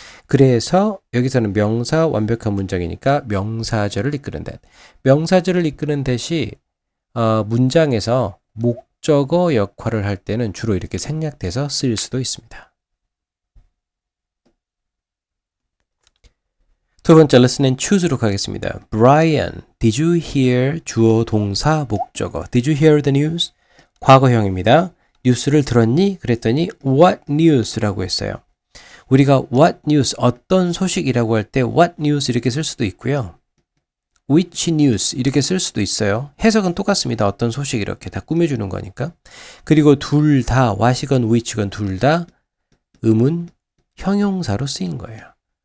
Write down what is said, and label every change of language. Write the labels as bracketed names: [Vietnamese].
[Korean] 그래서 여기서는 명사 완벽한 문장이니까 명사절을 이끄는 that. 명사절을 이끄는 that이 문장에서 목적어 역할을 할 때는 주로 이렇게 생략돼서 쓰일 수도 있습니다. 두 번째 lesson and choose로 가겠습니다. [English] Brian, did you hear [Korean] 주어 동사 목적어. [English] Did you hear the news? [Korean] 과거형입니다. 뉴스를 들었니? 그랬더니 what news라고 했어요. 우리가 what news, 어떤 소식이라고 할 때 what news 이렇게 쓸 수도 있고요. which news 이렇게 쓸 수도 있어요. 해석은 똑같습니다. 어떤 소식 이렇게 다 꾸며주는 거니까. 그리고 둘 다 what이건 which건 둘 다 의문 형용사로 쓰인 거예요.